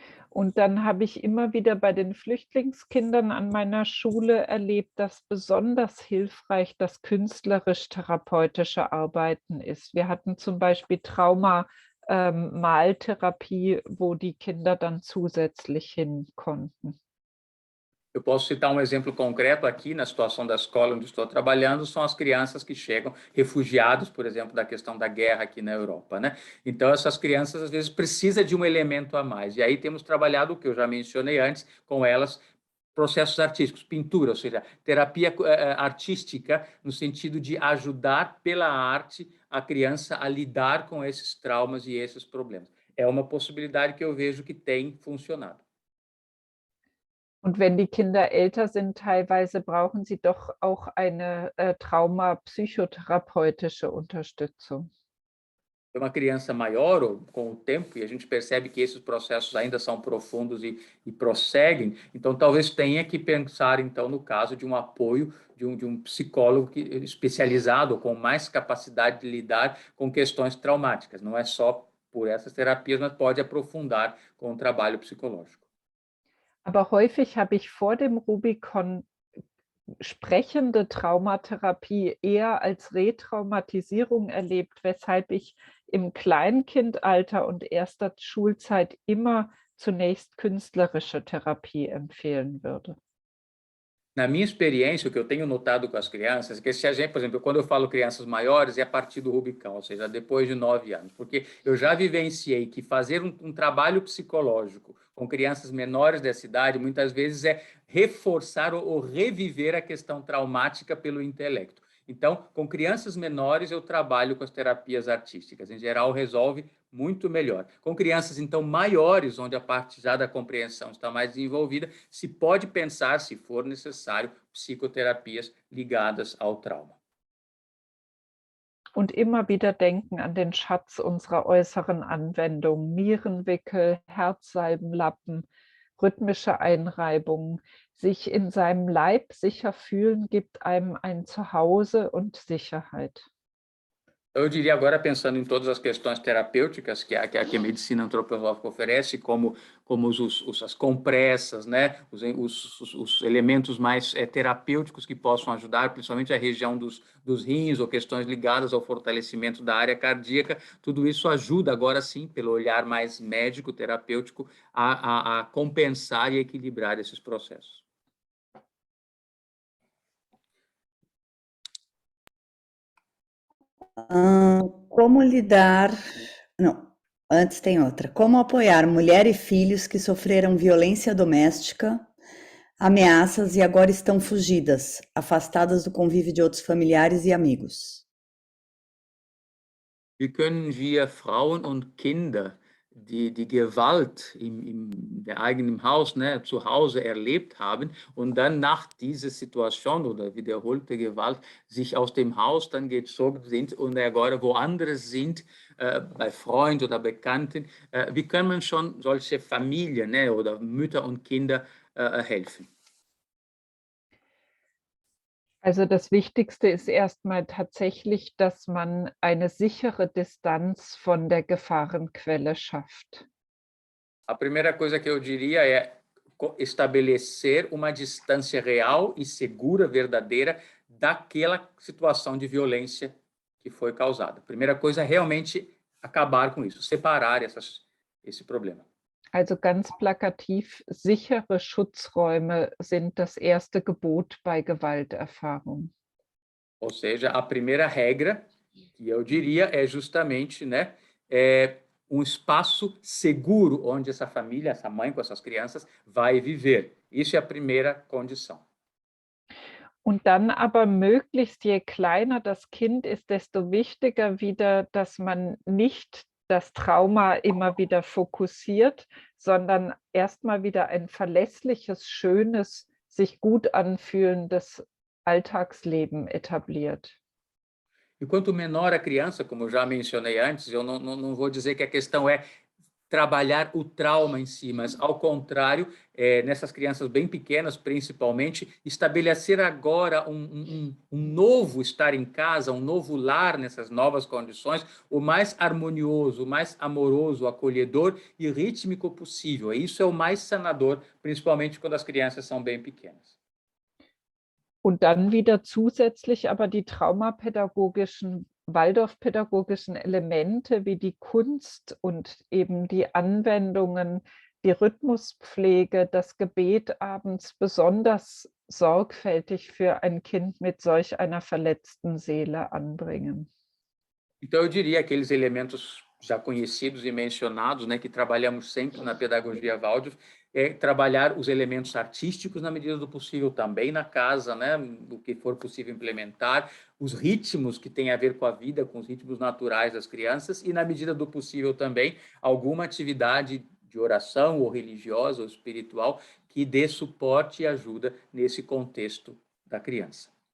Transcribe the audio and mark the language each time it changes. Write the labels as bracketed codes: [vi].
[de] Und dann habe ich immer wieder bei den Flüchtlingskindern an meiner Schule erlebt, dass besonders hilfreich das künstlerisch-therapeutische Arbeiten ist. Wir hatten zum Beispiel Maltherapie, wo die Kinder dann zusätzlich hin konnten. [pt] Eu posso citar um exemplo concreto aqui na situação da escola onde estou trabalhando, são as crianças que chegam refugiados, por exemplo, da questão da guerra aqui na Europa, né? Então, essas crianças, às vezes, precisam de um elemento a mais. E aí temos trabalhado, o que eu já mencionei antes, com elas, processos artísticos, pintura, ou seja, terapia artística, no sentido de ajudar pela arte a criança a lidar com esses traumas e esses problemas. É uma possibilidade que eu vejo que tem funcionado. [de] Und wenn die Kinder älter sind, teilweise brauchen sie doch auch eine traumapsychotherapeutische Unterstützung. [pt] É uma criança maior, ou com o tempo, e a gente percebe que esses processos ainda são profundos e prosseguem, então talvez tenha que pensar, então, no caso de um apoio de um psicólogo especializado, com mais capacidade de lidar com questões traumáticas. Não é só por essas terapias, mas pode aprofundar com o trabalho psicológico. [de] Aber häufig habe ich vor dem Rubicon sprechende Traumatherapie eher als Retraumatisierung erlebt, weshalb ich im Kleinkindalter und erster Schulzeit immer zunächst künstlerische Therapie empfehlen würde. [pt] Na minha experiência, o que eu tenho notado com as crianças, é que se a gente, por exemplo, quando eu falo crianças maiores, é a partir do Rubicão, ou seja, depois de 9 anos, porque eu já vivenciei que fazer um trabalho psicológico com crianças menores dessa idade, muitas vezes é reforçar ou reviver a questão traumática pelo intelecto. Então, com crianças menores, eu trabalho com as terapias artísticas. Em geral, resolve muito melhor. Com crianças, então, maiores, onde a parte já da compreensão está mais desenvolvida, se pode pensar, se for necessário, psicoterapias ligadas ao trauma. [de] Und immer wieder denken an den Schatz unserer äußeren Anwendung, Nierenwickel, Herzsalbenlappen, rhythmische Einreibungen. Sich in seinem Leib sicher fühlen, gibt einem ein Zuhause und Sicherheit. [pt] Eu diria agora, pensando em todas as questões terapêuticas que a medicina antropológica oferece, como as compressas, né? os elementos mais terapêuticos que possam ajudar, principalmente a região dos rins ou questões ligadas ao fortalecimento da área cardíaca, tudo isso ajuda agora sim, pelo olhar mais médico, terapêutico, a compensar e equilibrar esses processos. Como lidar... Não, antes tem outra. Como apoiar mulher e filhos que sofreram violência doméstica, ameaças e agora estão fugidas, afastadas do convívio de outros familiares e amigos? [de] Wie können wir Frauen und Kinder, die Gewalt in der eigenen Haus, ne, zu Hause erlebt haben und dann nach dieser Situation oder wiederholte Gewalt sich aus dem Haus dann gezogen sind und [pt] agora [de] woanders sind, bei Freunden oder Bekannten, wie kann man schon solche Familien, ne, oder Mütter und Kinder helfen? Also das Wichtigste ist erstmal tatsächlich, dass man eine sichere Distanz von der Gefahrenquelle schafft. [pt] A primeira coisa que eu diria é estabelecer uma distância real e segura, verdadeira, daquela situação de violência que foi causada. A primeira coisa é realmente acabar com isso, separar esse problema. [de] Also ganz plakativ, sichere Schutzräume sind das erste Gebot bei Gewalterfahrung. [pt] Ou seja, a primeira regra que eu diria é justamente, né, um espaço seguro onde essa família, essa mãe com essas crianças vai viver. Isso é a primeira condição. [de] Und dann aber möglichst, je kleiner das Kind ist, desto wichtiger wieder, dass man nicht das Trauma immer wieder fokussiert, sondern erstmal wieder ein verlässliches, schönes, sich gut anfühlendes Alltagsleben etabliert. [pt] E quanto menor a criança, como eu já mencionei antes, eu não vou dizer que a questão é trabalhar o trauma em si, mas, ao contrário, nessas crianças bem pequenas, principalmente, estabelecer agora um novo estar em casa, um novo lar nessas novas condições, o mais harmonioso, o mais amoroso, acolhedor e rítmico possível. Isso é o mais sanador, principalmente quando as crianças são bem pequenas. [de] Und dann wieder zusätzlich aber die traumapädagogischen, waldorfpädagogischen Elemente wie die Kunst und eben die Anwendungen, die Rhythmuspflege, das Gebet abends besonders sorgfältig für ein Kind mit solch einer verletzten Seele anbringen. [pt] Então, eu diria aqueles elementos já conhecidos e mencionados, né, que trabalhamos sempre na pedagogia Waldorf, trabalhar os elementos artísticos na medida do possível também na casa, né, o que for possível implementar, os ritmos que têm a ver com a vida, com os ritmos naturais das crianças e, na medida do possível também, alguma atividade de oração ou religiosa ou espiritual que dê suporte e ajuda nesse contexto da criança.